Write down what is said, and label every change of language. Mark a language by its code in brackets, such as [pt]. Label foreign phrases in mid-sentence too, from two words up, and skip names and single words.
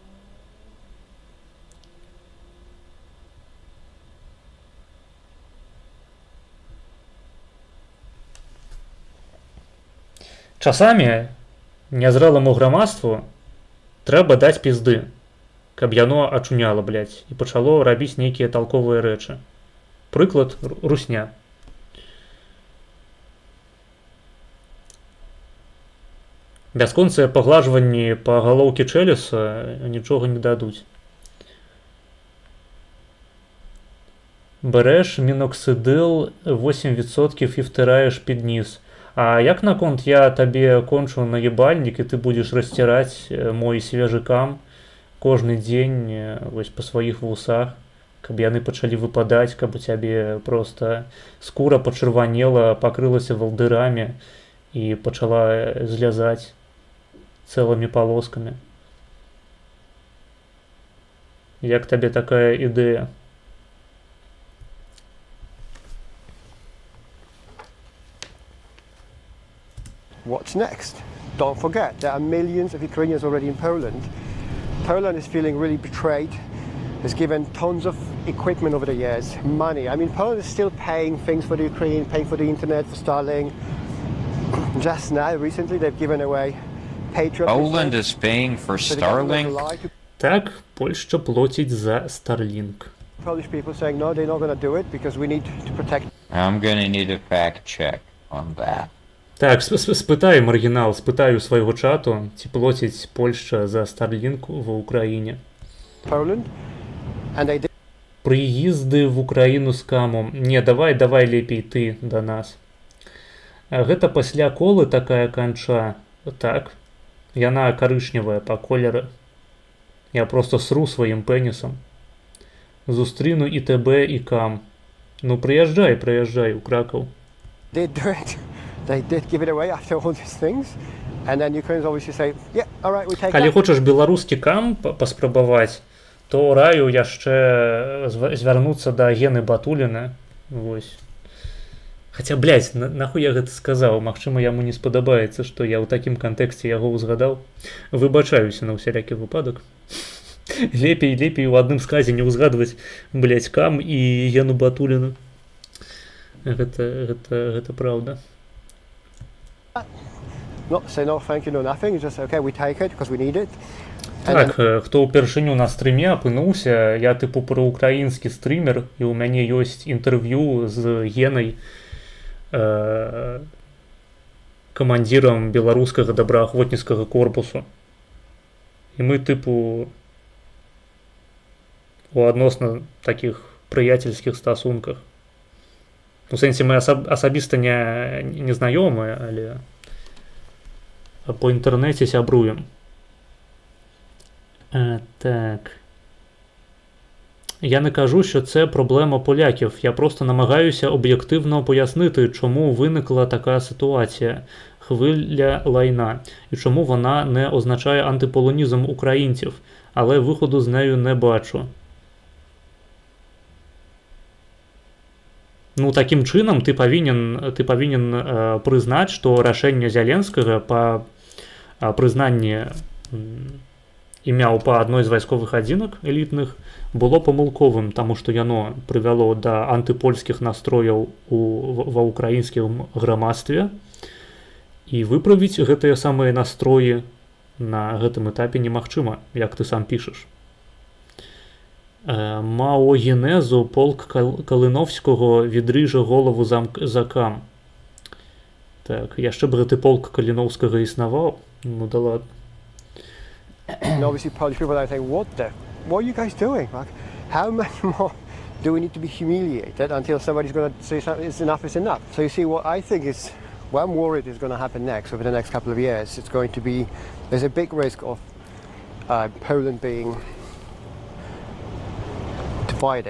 [be] Часамі нязрэлому грамадству трэба даць пізды, каб яно ачуняла, блядь, і пачало рабіць нейкія талковыя рэчы. Прыклад — русня. Бясконцыя паглажванні па галоўкі Чэлюса нічога не дадуць. [uk] Береш міноксидил 8% і втираєш під ніс. [be] А як наконт я табе кончу наебальник, і ты будеш расціраць мой свежы кам кожны дзень вось па сваіх вусах, каб яны пачалі выпадаць, каб у цябе проста скура пачырванела, пакрылася валдырамі і пачала злязаць цэлымі палоскамі. Як табе такая ідэя? [en] What's next? Don't forget, there are millions of Ukrainians already in Poland. Poland is feeling really betrayed. Has given tons of equipment over the years, money. I mean, Poland is still paying things for the Ukraine, paying for the internet, for Starlink. Just now, recently, they've given away Patriot. Poland is paying for Starlink? [uk] Так, Польща платить за Starlink. [en] Polish people saying, no, they're not going to do it because we need to protect. I'm gonna need a fact check on that. [be] Так, спытай, маргінал, спытай у свайго чату, ці плоціць Польшча за Starlink ва Ўкраіне. [en] Poland, and they did. [be] Прыезды в Украіну з камом. Не, давай лепей ты да нас. Гэта пасля колы такая канча. Так. Яна карычневая па колеры. Я просто сру сваім пенісам. Зустріну і тебе, і кам. Ну, прыязджай у Кракаў. [en] They do it. They did give it away after all these things. And then Ukrainians obviously say, yeah, all right, we take [be] Калі [en] that. [be] хочаш беларускі кам паспрабаваць, то раю яшчэ звярнуцца да Гены Батуліна. Вось. Хаця, блядь, нахуй я гэта сказаў? Магчыма, яму не спадабаецца, што я ў такім кантэксце яго ўзгадаў. Выбачаюся на ўсялякі выпадак. Лепей у адным сказе не ўзгадваць, блядь, Кам і Гену Батуліна. Гэта праўда. [en] Not say no, thank you, no nothing. Just okay, we take it because we need it. [be] Так, хто ўпершыню на стрыме апынуўся, я тыпу праўкраінскі стрымер, і ў мяне ёсць інтэрв'ю з Генай, камандзірам беларускага добраахвотніцкага корпусу. І мы тыпу у адносна такіх прыяцельскіх стасунках. У сэнсе мы асабіста не знаёмыя, але по інтэрнэце сябруем. Так. [uk] Я не кажу, що це проблема поляків. Я просто намагаюся об'єктивно пояснити, чому виникла така ситуація, хвиля лайна, і чому вона не означає антиполонізм українців, але виходу з нею не бачу. [be] Ну, таким чынам ты павінен прызнаць, што рашэнне Зяленскага па прызнанні імяў па адной з вайсковых адзінак элітных было памылковым, таму што яно прывяло да антыпольскіх настрояў ва ўкраінскім грамадстве, і выправіць гэтыя самыя настроі на гэтым этапе немагчыма, як ты сам пішаш. [uk] Маогенезу полк Калиновського відріже голову за Кам. [be] Так, яшчэ б гэты полк Калиновскага існаваў? [ru] Ну да ладно. [en] And obviously Polish people are saying, what are you guys doing? Like, how much more do we need to be humiliated until somebody's going to say something, enough is enough? So you see, what I think is, what I'm worried is going to happen next, over the next couple of years, it's going to be, there's a big risk of Poland being divided.